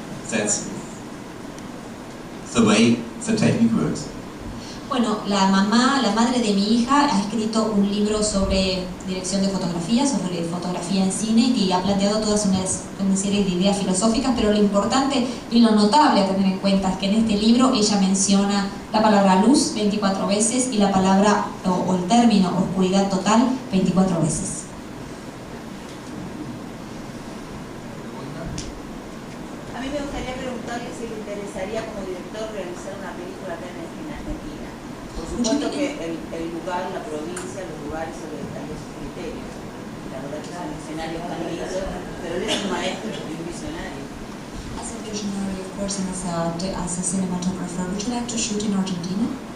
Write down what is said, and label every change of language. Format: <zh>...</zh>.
<en>That's the way the technique works.</en> <es>Bueno, la madre de mi hija ha escrito un libro sobre dirección de fotografía, sobre fotografía en cine, y ha planteado todas una serie de ideas filosóficas, pero lo importante y lo notable a tener en cuenta es que en este libro ella menciona la palabra luz 24 veces y la palabra o el término oscuridad total 24 veces. A mí me gustaría preguntarle si le interesaría como director realizar una película acá en Argentina. Por supuesto que el lugar, la provincia, los lugares son los criterios. La verdad que son escenarios tan lindos, pero él es un maestro, es un visionario.</es> <en>As a visionary, of course, and as a cinematographer, would you like to shoot in Argentina?</en>